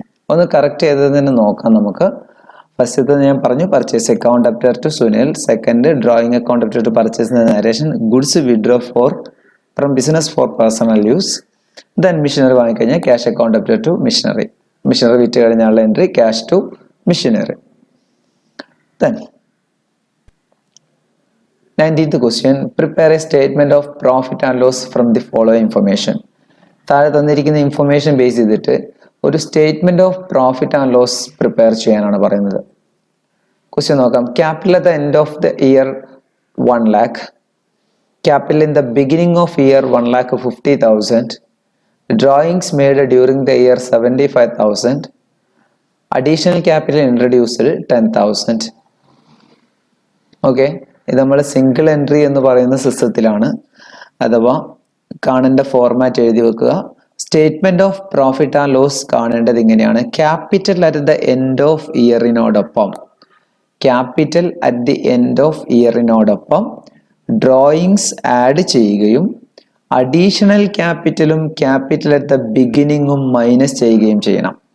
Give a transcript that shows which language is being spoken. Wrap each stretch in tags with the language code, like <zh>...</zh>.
<ml>ഒന്ന് കറക്റ്റ് ചെയ്തതിന് നോക്കാം നമുക്ക്. ഫസ്റ്റത്തെ ഞാൻ പറഞ്ഞു</ml> <en>Purchase account debtor to Sunil. Second drawing account debtor to purchase narration. Goods withdraw from business for personal use. Then machinery</en> <ml>വാങ്ങിക്കഴിഞ്ഞാൽ</ml> <en>Cash account debtor to machinery. Machinery</en> <ml>വിറ്റ് കഴിഞ്ഞാലുള്ള</ml> <en>Entry cash to machinery. Then 19th question. Prepare a statement of profit and loss from the following information.</en> <ml>താഴെ തന്നിരിക്കുന്ന information base ചെയ്തിട്ട് ഒരു statement of profit and loss prepare ചെയ്യാനാണ് പറയുന്നത്. Question നോക്കാം.</ml> <en>Capital at the end of the year 1 lakh. Capital in the beginning of year 1,50,000. Drawings made during the year 75,000. Additional capital introduced 10,000.</en> <ml>Okay, ഇത് നമ്മൾ single entry എന്ന് പറയുന്ന സിസ്റ്റത്തിലാണ്. അഥവാ കാണേണ്ട format എഴുതി വെക്കുക. Statement of profit and loss കാണേണ്ടത് ഇങ്ങനെയാണ്. Capital at the end of ഇയറിനോടൊപ്പം capital at the end of ഇയറിനോടൊപ്പം drawings add ചെയ്യുകയും additional ക്യാപിറ്റലും capital at the ബിഗിനിങ്ങും minus ചെയ്യുകയും ചെയ്യണം.</ml>